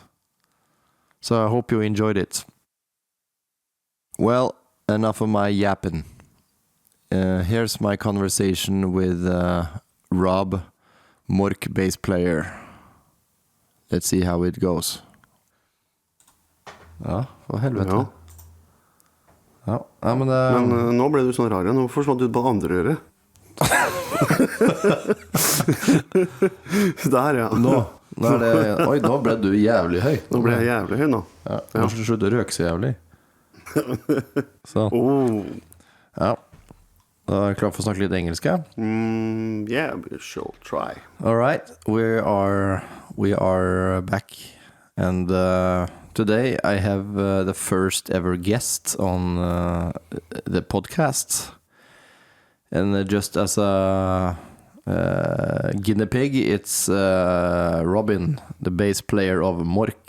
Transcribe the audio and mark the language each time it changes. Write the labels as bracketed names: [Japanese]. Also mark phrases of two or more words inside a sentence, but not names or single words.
[English] So I hope you enjoyed it. Well, enough of my yapping. Here's my conversation with Rob, Mork bass player. Let's see how it goes. [Norwegian] Ja, for helvete. Ja, men nå ble du sånn rar. Nå forsvant du på andre øret. Der, ja. Nå er det... Oi, nå ble du jævlig høy. Nå ble jeg jævlig høy nå. Ja, nå skal du slutte å røke så jævlig. Så. Ja. Da er jeg klar for å snakke litt engelsk, ja? [English] Yeah, we shall try. All right, we are back, and today I have the first ever guest on the podcast, and just as a guinea pig, it's Robin, the bass player of Mork.